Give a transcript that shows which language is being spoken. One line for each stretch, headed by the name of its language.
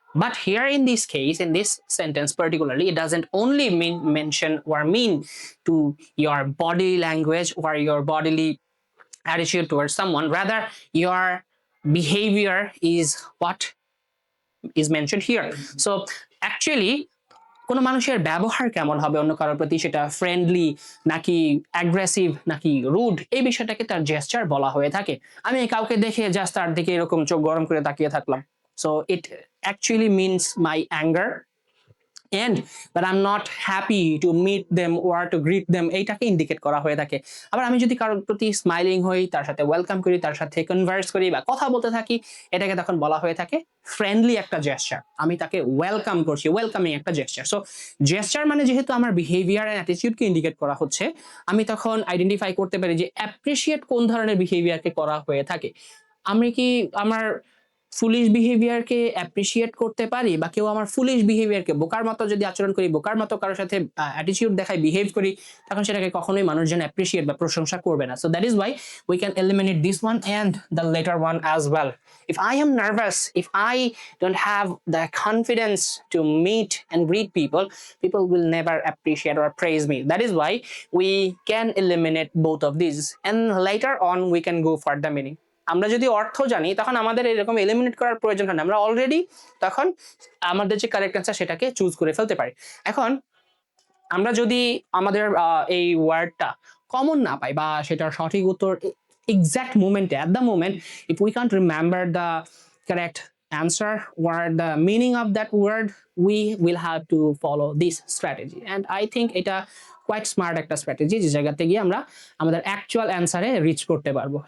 English: But here in this case, in this sentence particularly, it doesn't only mention or mean to your body language or your bodily attitude towards someone. Rather, your behavior is what is mentioned here. So actually,
Bangla: কোনো মানুষের ব্যবহার কেমন হবে অন্য কারোর প্রতি, সেটা friendly নাকি অ্যাগ্রেসিভ নাকি রুড, এই বিষয়টাকে তার জেস্চার বলা হয়ে থাকে। আমি কাউকে দেখে জাস্ট তার দিকে এরকম চোখ গরম করে তাকিয়ে থাকলাম,
English: so it actually means my anger and that I'm not happy to meet them or to greet them,
Bangla: এইটাকে ইন্ডিকেট করা হয়ে থাকে। আবার আমি যদি কারোর প্রতি স্মাইলিং হই, তার সাথে ওয়েলকাম করি, তার সাথে কনভার্স করি বা কথা বলতে থাকি, এটাকে তখন বলা হয়ে থাকে ফ্রেন্ডলি একটা জেস্চার। আমি তাকে ওয়েলকাম করছি, ওয়েলকামিং একটা জেস্চার। সো জেস্চার মানে যেহেতু আমার বিহেভিয়ার এন্ড অ্যাটিটিউডকে ইন্ডিকেট করা হচ্ছে, আমি তখন আইডেন্টিফাই করতে পারি যে অ্যাপ্রিশিয়েট কোন ধরনের বিহেভিয়ারকে করা হয়ে থাকে। আমি কি আমার ফুলিশ বিহেভিয়ারকে অ্যাপ্রিশিয়েট করতে পারি, বা কেউ আমার ফুলিশ বিহেভিয়ারকে বোকার মতো যদি আচরণ করি, বোকার মতো কারোর সাথে অ্যাটিটিউড দেখাই, বিহেভ করি, তখন সেটাকে কখনোই মানুষজন অ্যাপ্রিশিয়েট বা প্রশংসা করবে না।
English: So that is why we can eliminate this one and the later one as well. If I am nervous, if I don't have the confidence to meet and greet people, people will never appreciate or praise me. That is why we can eliminate both of these, and later on we can go for the meaning.
Bangla: আমরা যদি অর্থ জানি, তখন আমাদের এরকম eliminate করার প্রয়োজন হয় না, আমরা অলরেডি তখন আমাদের যে কারেক্ট অ্যান্সার সেটাকে চুজ করে ফেলতে পারি। এখন আমরা যদি আমাদের এই ওয়ার্ডটা কমন না পাই, বা সেটার সঠিক উত্তর এক্সাক্ট মোমেন্টে,
English: at the moment, if we can't remember the correct answer or the meaning of that word, we will have to follow this strategy, and I think
Bangla: এটা কোয়াইট স্মার্ট একটা স্ট্র্যাটেজি, যে জায়গাতে গিয়ে আমরা আমাদের অ্যাকচুয়াল অ্যান্সারে রিচ করতে পারবো।